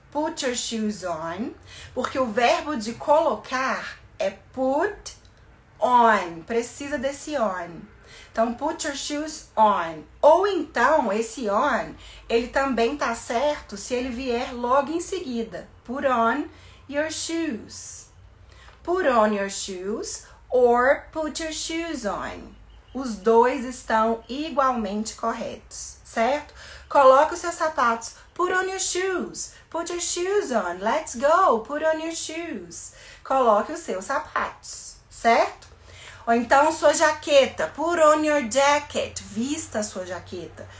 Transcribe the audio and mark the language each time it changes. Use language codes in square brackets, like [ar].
[en] Put your shoes on, [pt] porque o verbo de colocar é put on, precisa desse on. Então, [en] put your shoes on. [pt] Ou então, esse on, ele também tá certo se ele vier logo em seguida. [en] Put on your shoes. Put on your shoes or put your shoes on. [pt] Os dois estão igualmente corretos, certo? Coloque os seus sapatos. [en] Put on your shoes. Put your shoes on. Let's go. Put on your shoes. [pt] Coloque os seus sapatos, certo? Ou então sua jaqueta. [en] Put on your jacket. [pt] Vista a sua jaqueta.